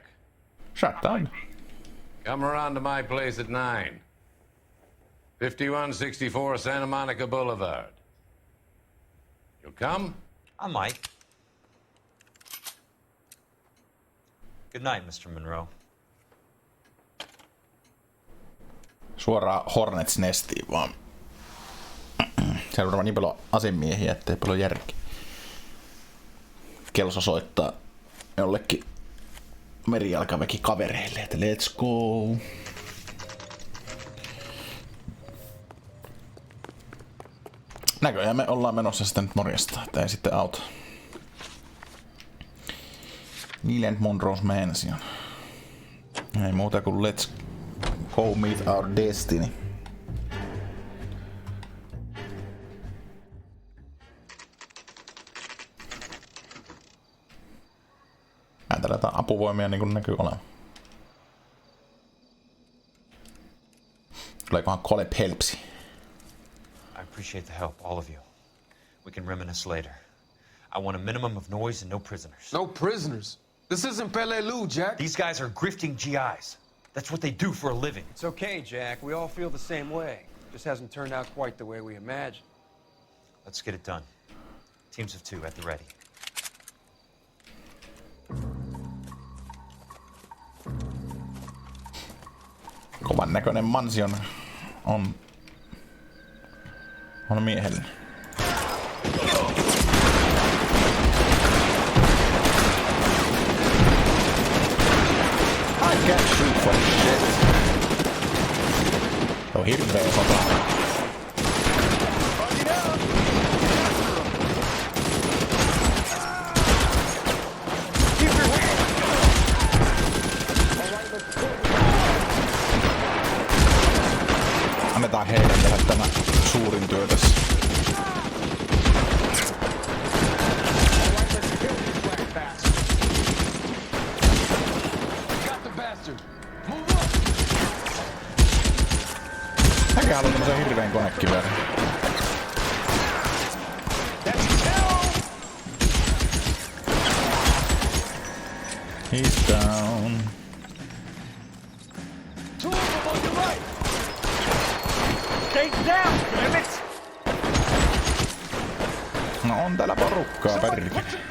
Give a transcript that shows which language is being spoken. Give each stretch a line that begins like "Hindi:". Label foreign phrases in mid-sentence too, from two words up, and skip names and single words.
English: Shut down. Come around to my place at 9. 5164 Santa Monica Boulevard. You'll come? I might. Good night, Mr. Monroe.
Finnish: Suoraan
English: Hornets nestiin
Finnish: vaan. Siellä on varmaan niin paljon asemiehiä, ettei paljon järkeä. Kelso soittaa jollekin merijalkaväki kavereille, että
English: let's go.
Finnish: Näköjään me ollaan menossa sitten nyt morjesta, että ei sitten auta. Leland Monroe's Mansion. Ei muuta kuin
English: let's go meet our destiny.
Finnish: Täällä jotain apuvoimia niin kuin näkyy olevan. Tuleekohan Colep helpsi?
English: I appreciate the help, all of you. We can reminisce later. I want a minimum of noise and no prisoners. No prisoners? This isn't Peleliu, Jack. These guys are grifting GIs. That's what they do for a living. It's okay, Jack. We all feel the same way. Just hasn't turned out quite the way we imagined. Let's get it done. Teams of 2 at the ready.
Finnish: Kovan näköinen mansion on miehellä.
English: I can't shoot for shit.
Finnish: Se on hirveä sota. Annetaan heidän tehdä tämä suurin työ tässä. Mäkin haluan tämmösen hirveen konekivärin.
English: He's down. Stay down, damn it!
Finnish: No on täällä porukkaa, perkele.